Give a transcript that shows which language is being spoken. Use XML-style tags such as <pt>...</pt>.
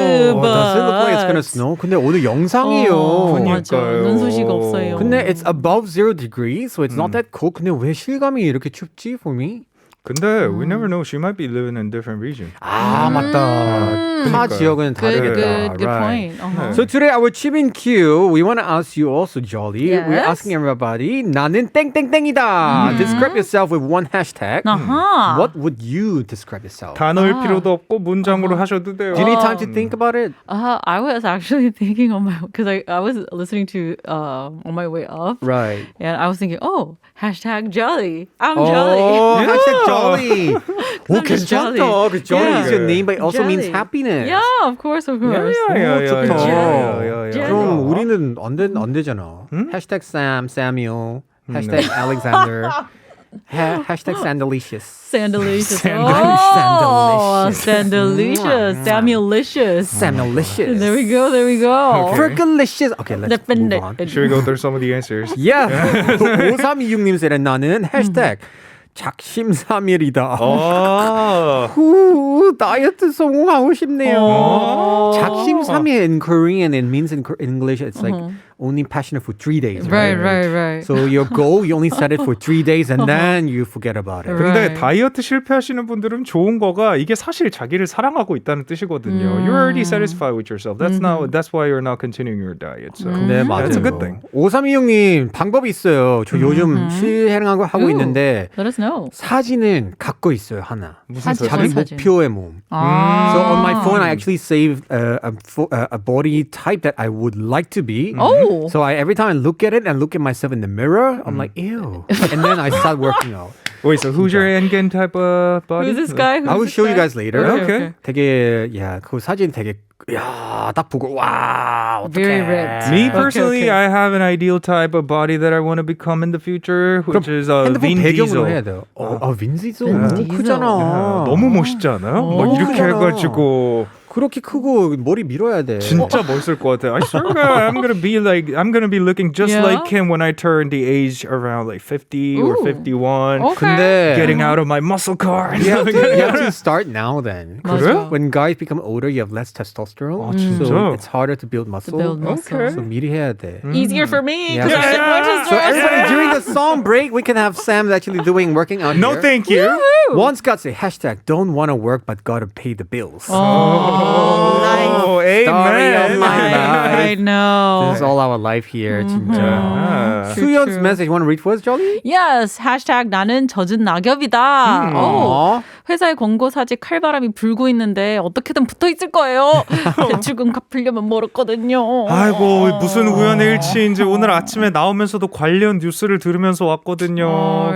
<en>Oh, does it look like it's gonna snow?</en> <ko>근데 오늘 영상이에요. 맞아. 눈 소식 없어요.</ko> <en>근데 it's above 0 degrees, so it's not that cold.</en> <ko>근데 왜 실감이 이렇게 춥지</ko> <en>for me? 근데 we never know. She might be living in a different region.</en> <ko>아, 맞다. 타 지역은 다르겠다.</ko> <en>Good Right. point. Uh-huh. So today our Chibin Q, we want to ask you also, Jolly. Yes. We're asking everybody,</en> <ko>나는 땡땡땡이다.</ko> <en>Describe yourself with one hashtag. Uh-huh. What would you describe yourself?</en> <ko>단어일 필요도 없고 문장으로 하셔도 돼요.</ko> <en>Do you need time to think about it? I was actually thinking on my because I was listening to on my way up. Right. And I was thinking, hashtag jolly. I'm jolly. Oh, hashtag Jolly. 오, I'm just</en> <ko>괜찮다.</ko> <en>jolly. Because Jolly is your name, but it also means Jolly. happiness. Yeah, of course.</en> <ko>좋다.</ko> <en>Jolly.</en> <ko>그럼 우리는 안 되잖아. hashtag Sam, Samuel, hashtag Alexander, hashtag Sandalicious.</ko> <en>Sandalicious. Sandalicious. Sandalicious. Samuelicious. Samuelicious. There we go. Fergalicious. Okay, let's move on. Should we go through some of the answers? Yeah.</en> <ko>5326님 said 나는 hashtag 작심삼일이다. 후, 다이어트 성공하고 싶네요.</ko> <en>작심삼일 in Korean, it means in English, it's like only passionate for 3 days. Right. So your goal, you only set it for 3 days and then you forget about it.</en> <ko>근데 다이어트 실패하시는 분들은 좋은 거가 이게 사실 자기를 사랑하고 있다는 뜻이거든요.</ko> <en>You're already satisfied with yourself. That's why you're not continuing your diet. So</en> <ko>네, 맞아요.</ko> <en>that's a good thing.</en> <ko>5326님, 방법이 있어요. 저 요즘 실행하고 있는데</ko> <en>Let us know.</en> <ko>사진은 갖고 있어요, 하나. 사진? 자기 사진? 목표의 몸.</ko> <en>So on my phone, I actually saved a body type that I would like to be. So every time I look at it and look at myself in the mirror, I'm like, ew. And then I start working out. Wait, so who's your Engen type of body? Who's this guy? I will show you guys later. Okay.</en> <ko>되게, 그 사진 되게, 딱 보고, 와, 어떡해.</ko> <en>Very ripped. Me personally, Okay. I have an ideal type of body that I want to become in the future, which is</en> <ko>핸드폰</ko> <en>Vin</en> <ko>배경으로</ko> <en>Diesel.</en> <ko>해야 돼요. 빈 디zel. 빈 너무 디zel. 크잖아. 너무 멋있지 않아요? 막 이렇게 크잖아. 해가지고 그렇게 크고 머리 밀어야 돼. 진짜 멋있을 것 같아요.</ko> <en>I swear I'm gonna be looking just Yeah? like him when I turn the age around like 50 or Ooh. 51. Okay.</en> <ko>근데</ko> <en>Getting out of my muscle car. you have to start now then. 'Cause 맞아. when guys become older, you have less testosterone.</en> <ko>진짜?</ko> <en>So it's harder to build muscle. build muscle.</en> <ko>So 미리 해야 돼.</ko> <en>Easier for me. Yeah. 'cause I sit more So everybody, during the song break, we can have Sam actually doing working out No, here. thank you. One Scott say hashtag don't want to work but gotta pay the bills. Oh, Story of amen. my I life. know. This is all our life here, 진짜. Ah. 수연's true. message, you want to read for us, Jolly?</en> <ko>Yes, hashtag 나는 젖은 낙엽이다. Aw. 회사에 권고사직 칼바람이 불고 있는데 어떻게든 붙어 있을 거예요. 대출금 갚으려면 멀었거든요. 아이고 무슨 우연의 일치인지 오늘 아침에 나오면서도 관련 뉴스를 들으면서 왔거든요.</ko>